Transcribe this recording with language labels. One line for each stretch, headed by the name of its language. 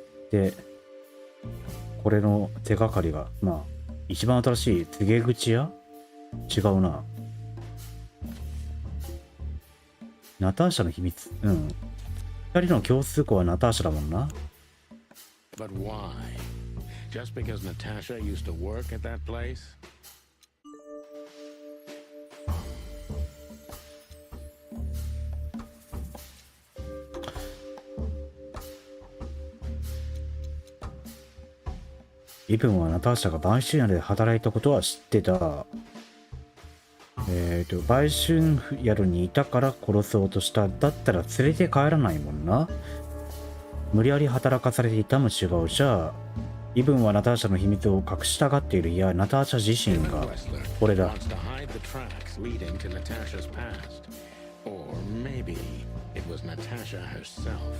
Japanese: で、これの手がかりが、まあ、一番新しい告げ口屋？違うな。ナターシャの秘密。うん。二人の共通項はナターシャだもんな。
English: But why? Just because Natasha used to work at that place?
Japanese: イブンはナターシャが売春屋で働いたことは知ってた。売春宿にいたから殺そうとした。だったら連れて帰らないもんな。無理やり働かされていたも違うじゃあ。イブンはナターシャの秘密を隠したがっている。いや、ナターシャ自身がこれだ。
English: Wants to hide the tracks leading to Natasha's past. Or maybe it was Natasha herself.